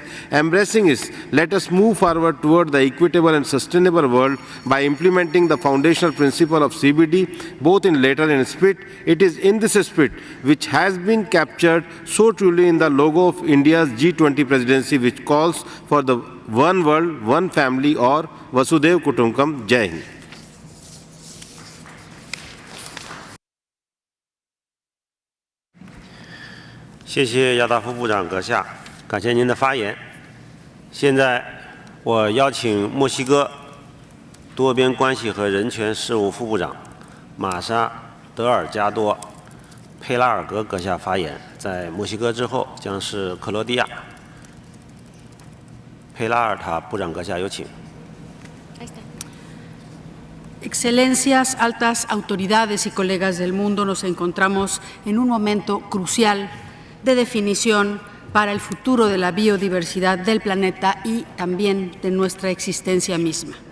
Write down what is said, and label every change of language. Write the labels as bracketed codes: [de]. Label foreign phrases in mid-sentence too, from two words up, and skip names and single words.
[en] Embracing this, let us move forward toward the equitable and sustainable world by implementing the foundational principle of CBD, both in letter and spirit. It is in this spirit which has been captured so truly in the logo of India's G20 presidency, which calls for the one world, one family, or [sa] Vasudev Kutumbakam. [hi] Jai Hind. [zh] 谢谢亚达夫部长阁下，感谢您的发言。现在我邀请墨西哥多边关系和人权事务副部长玛莎德尔加多佩拉尔格阁下发言。在墨西哥之后将是克罗地亚。佩拉尔塔部长阁下有请。 [es] Excelencias, altas autoridades y colegas del mundo, nos encontramos en un momento crucial de definición para el futuro de la biodiversidad del planeta y también de nuestra existencia misma.